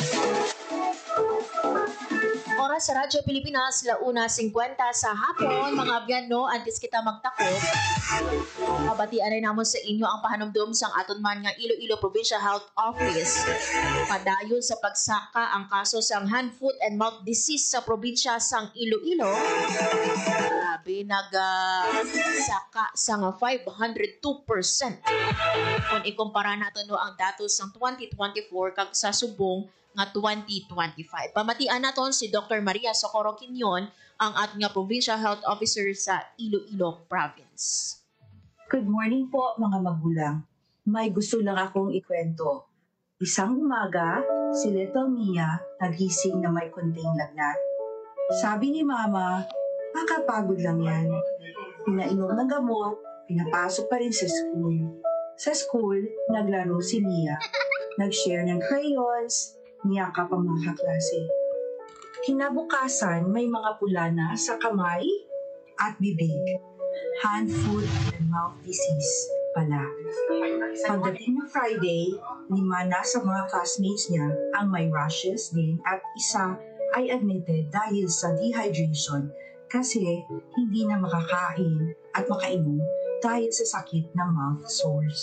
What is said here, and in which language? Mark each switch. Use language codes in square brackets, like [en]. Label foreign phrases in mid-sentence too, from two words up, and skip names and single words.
[hil] Oras sa Radyo Pilipinas, 1:50 sa hapon. Mga abyan, no, antes kita magtakot, mabatian ay namon sa inyo ang pahanumdum sang aton man nga Iloilo Provincial Health Office. Padayon sa pagsaka ang kaso sang [en] hand, foot, and mouth disease [hil] sa probinsya sang Iloilo. Grabe, nagsaka sang 502% kung ikumpara natin no ang datos ng 2024 kag sa subong nga 2025. Pamatian naton si Dr. Maria Socorro Quinion, ang ating nga Provincial Health Officer sa Iloilo Province. [en] Good morning [tl] po mga magulang. May gusto lang akong ikwento. Isang umaga, si Little Mia nagising na may kunting lagnat. Sabi ni Mama, makapagod lang yan. Pinainom ng gamot, pinapasok pa rin sa school. Sa school, naglaro si Mia. Nag-share ng crayons, niyakap ang mga kaklase. Kinabukasan, may mga pula na sa kamay at bibig. [en] Hand, foot, and mouth disease [tl] pala. Pagdating ng Friday, 5 na sa mga classmates niya ang may rashes din at isa ay admitted dahil sa dehydration kasi hindi na makakain at makainom dahil sa sakit ng [en] mouth sores.